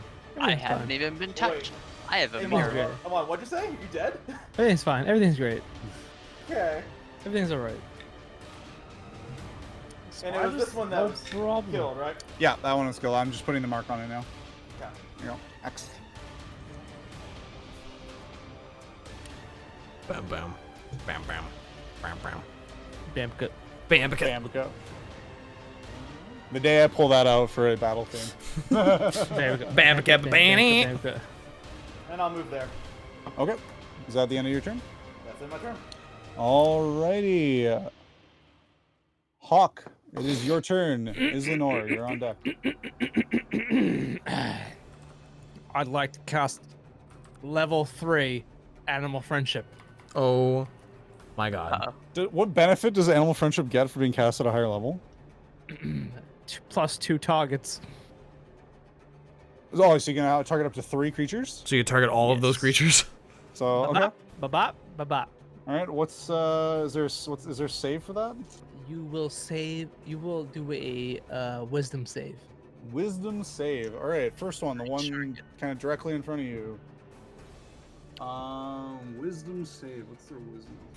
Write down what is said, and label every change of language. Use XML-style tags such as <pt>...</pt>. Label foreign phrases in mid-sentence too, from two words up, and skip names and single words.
<en>I Everything's haven't fine. even been touched. I have a Come mirror. on, what'd you say? You dead? Everything's fine. Everything's great. Okay. Everything's alright. And it was this one that No was problem. killed, right? Yeah, that one is killed. I'm just putting the mark on it now. Okay. Here you go. X. Bam, bam. Bam, bam. Bam, bam. Damn good. Bam, bam. Bambico. The day I pull that out for a battle theme. There we go. Bam, And I'll move there. Okay. Is that the end of your turn? That's in my turn. Alrighty. Hawk, it is your turn. Islanor, you're on deck. I'd like to cast level 3 Animal Friendship. Oh my god. What benefit does animal friendship get for being cast at a higher level? +2 targets. Oh, so you can target up to 3 creatures? So you target all of those creatures? So, okay. Ba-bop, ba-bop. Alright, is there save for that? You will do a wisdom save. Wisdom save. Alright, first one, the one kind of directly in front of you. Wisdom save. What's their wisdom?</en>